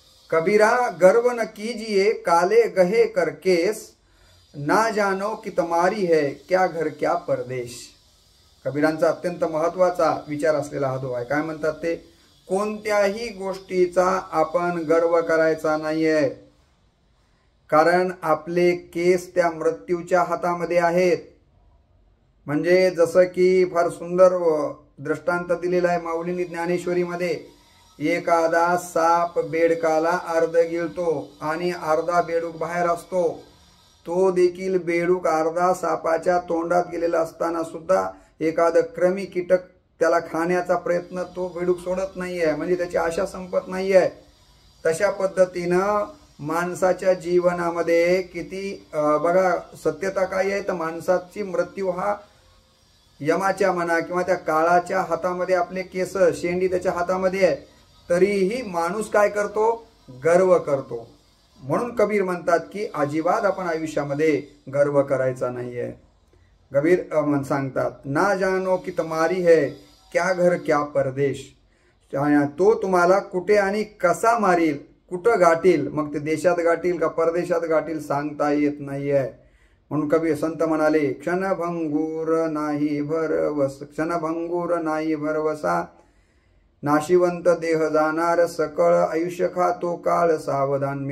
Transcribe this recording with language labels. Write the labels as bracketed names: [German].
[Hindi] कबीरा गर्व न कीजिए काले गहे कर केस, ना जानो कि तुम्हारी है क्या घर क्या परदेश. [Marathi] कबीरांचा अत्यंत महत्वाचा विचार असलेला हा दोहा आहे. काय म्हणतात ते, कोणत्याही गोष्टीचा आपण गर्व करायचा नाहीये, कारण आपले केस त्या मृत्यूच्या हातामध्ये आहेत. म्हणजे जसं की फार सुंदर दृष्टांत दिलेला आहे माऊलींनी ज्ञानेश्वरीमध्ये. एखादा साप बेडकाला अर्ध गिळतो आणि अर्धा बेडूक बाहेर असतो. तो देखील बेडूक अर्धा सापाच्या तोंडात गेलेला असताना सुद्धा एखादं कृमी कीटक त्याला खाण्याचा प्रयत्न तो बेडूक सोडत नाहीये, म्हणजे त्याची आशा संपत नाहीये. तशा पद्धतीनं माणसाच्या जीवनामध्ये किती बघा सत्यता काय आहे तर माणसाची मृत्यू हा यमाच्या म्हणा किंवा त्या काळाच्या हातामध्ये आपले केस शेंडी त्याच्या हातामध्ये आहे, तरीही माणूस काय करतो, गर्व करतो. म्हणून कबीर म्हणतात की अजिबात आपण आयुष्यामध्ये गर्व करायचा नाहीये. कबीर सांगतात [Hindi] ना जानो कि तुम्हारी है क्या घर क्या परदेश. [Marathi] तो तुम्हाला कुठे आणि कसा मारील, कुठं गाठील, मग ते देशात गाठील का परदेशात गाठील सांगता येत नाहीये. म्हणून कबीर संत म्हणाले क्षणभंगूर नाही भरवस, क्षणभंगूर नाही भरवसा, नाशिवंत देह जाणार सकळ आयुष्य खातो काळ सावधान.